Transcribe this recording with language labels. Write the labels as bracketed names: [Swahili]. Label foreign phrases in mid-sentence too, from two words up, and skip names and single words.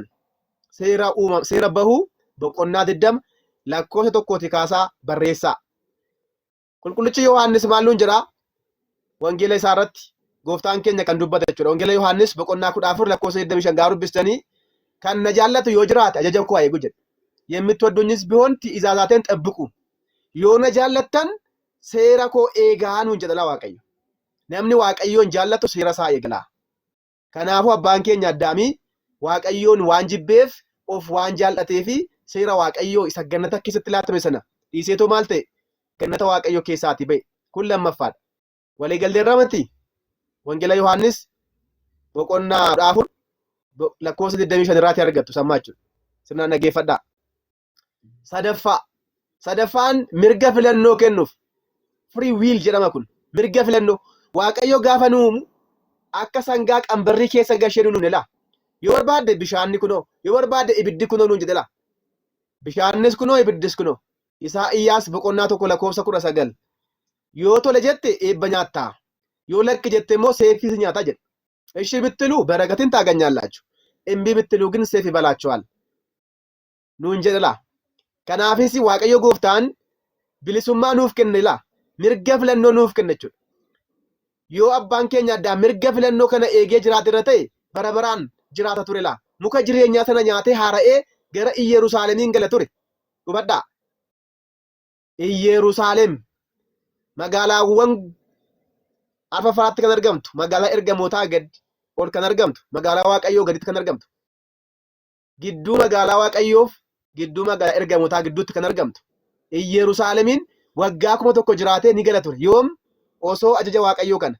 [Oromo] Seera bahuu boqonnaa 20 lakkoofsa tokkooti kaasaa barreessaa. Qulqullichi Yohaannis maalluun jedhaa? Wangeela isaa irratti gooftaan keenya kan dubbata jechuudha. Wangeela Yohaannis boqonnaa 14 lakkoofsa 25 gaaruu dubbistanii kan na jaallatu yoo jiraate ajaja koo eegu jedha. [Amharic] የምትወዱኝስ ቢሆን ትእዛዛቴን ጠብቁ [Oromo] yoo na jaallattan seera koo eegaa nuun jedha Waaqayyo. Namni Waaqayyoon jaallatu seera isaa eegala. Kanaafuu abbaan keenya Addaamii Waaqayyoon waan jibbeef of waan jaallatee fi seera Waaqayyoo isa gannata keessatti laatame sana dhiiseetoo maal ta'e gannata Waaqayyoo keessaati ba'e. Kun lammaffaadha. Walii galtee irraa miti. Wangeela Yohaannis boqonnaa 14 lakkoofsa 25 irratti argattu sammaa jechuudha. Sirnaan dhaggeeffadhaa. Sadaffaan mirga filannoo kennuuf. [English] Free will [Oromo] jedhama kun. Mirga filannoo. Waaqayyo gaafa nuumu akka sangaa qambarrii keessa gashee nuun ilaa. Yoo barbaadde bishaanni kunoo, yoo barbaadde ibiddi kunoo nuun jedhe laa. Bishaannis kunoo, ibiddis kunoo. Isaa'iyyaas boqonnaa 1 lakkoofsa 19. Yoo tole jette eebba nyaattaa. Yoo lakki jette immoo seefii nyaataa jedhe. [Amharic] እሺ ብትሉ በረከትን ታገኛላችሁ እምቢ ብትሉ ግን ሰይፍ ይበላችኋል [Oromo] nuun jedhalaa kanaafis Waaqayyo gooftaan bilisummaa nuuf kenna mirga filannoo nuuf kennachuudha yoo abbaan keenya addaa mirga filannoo kana eegee jiraate ta'e bara baraan jiraata ture laa muka jireenyaa sana nyaatee haara'ee gara Iyyerusaaleemiin gala ture hubadhaa Iyyerusaaleem magaalaawwan Arfafaatti kan argamtu magaalaa ergamootaa gad ol kan argamtu magaalaa Waaqayyoo gaditti kan argamtu gidduu magaalaa Waaqayyoof gidduu magaalaa ergamootaa gidduutti kan argamtu Iyyerusaaleemiin waggaa 1,000 jiraatee ni gala ture yoom osoo ajaja Waaqayyoo kana